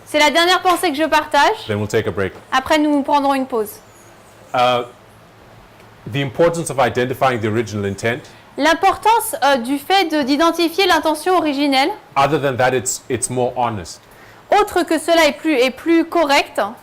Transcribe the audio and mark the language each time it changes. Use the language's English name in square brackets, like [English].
[French] C'est la dernière pensée que je partage. [English] Then we'll take a break. [French] Après, nous prendrons une pause. [English] The importance of identifying the original intent. [French] L'importance du fait d'identifier l'intention originelle, [English] Other than that, it's more honest. [French] autre que cela est plus correct,